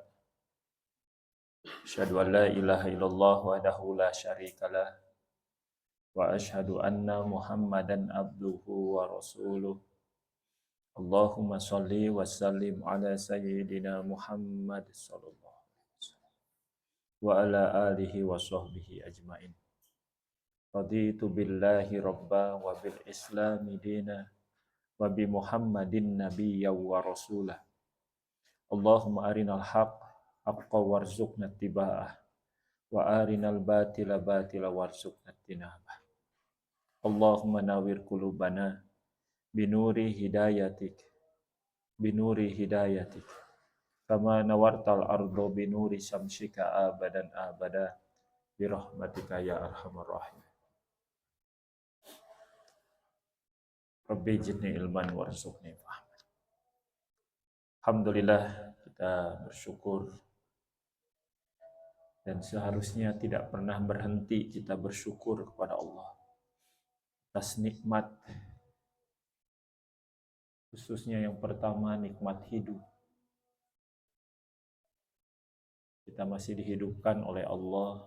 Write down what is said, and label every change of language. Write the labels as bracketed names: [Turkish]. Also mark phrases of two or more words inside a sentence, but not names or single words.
[Arabic] أشهد أن لا إله إلا الله وحده لا شريك له وأشهد أن محمدا عبده ورسوله. اللهم صل وسلم على سيدنا محمد صلى الله عليه وسلم وعلى آله وصحبه أجمعين. رضيت بالله ربا وبالإسلام دينا وبمحمد نبيا ورسولا. اللهم أرنا الحق حقا وارزقنا اتباعه وأرنا الباطل باطلا وارزقنا اجتنابه. اللهم نور قلوبنا بنور هدايتك كما نورت الأرض بنور شمسك أبدا أبدا برحمتك يا أرحم الراحمين. رب زدني علما وارزقني فهما. Alhamdulillah, [Indonesian] kita bersyukur dan seharusnya tidak pernah berhenti kita bersyukur kepada Allah atas nikmat, khususnya yang pertama nikmat hidup. Kita masih dihidupkan oleh Allah.